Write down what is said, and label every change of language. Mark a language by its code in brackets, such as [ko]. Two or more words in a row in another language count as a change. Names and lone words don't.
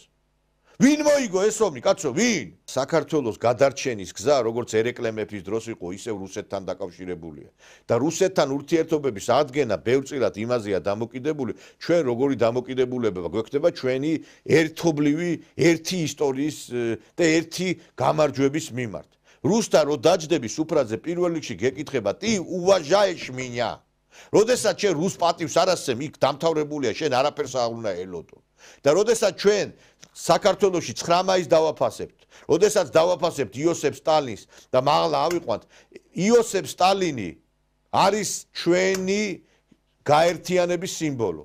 [ka] ვინ მოიგო ეს ომი, კაცო, ვინ? საქართველოს გადარჩენის გზა, როგორც ერეკლე მეფის დროს იყო, ისევ რუსეთთან დაკავშირებულია. და რუსეთთან ურთიერთობების აღდგენა ბევრწილად იმაზეა დამოკიდებული, ჩვენ როგორი დამოკიდებულება გვექნება ჩვენი ერთობლივი, ერთი ისტორიის და ერთი გამარჯვების მიმართ. რუსთან რო დაჯდები სუფრაზე პირველ რიგში გეკითხება, [ru] "Ты уважаешь меня?" [ka] როდესაც შენ რუს პატივს არ ასცემ, იქ დამთავრებულია, შენ არაფერს არ უნდა ელოდო. და როდესაც ჩვენ საქართველოში 9 მაისს დავაფასებთ, როდესაც დავაფასებთ იოსებ სტალინს და მაღლა ავიყვანთ, იოსებ სტალინი არის ჩვენი გაერთიანების სიმბოლო.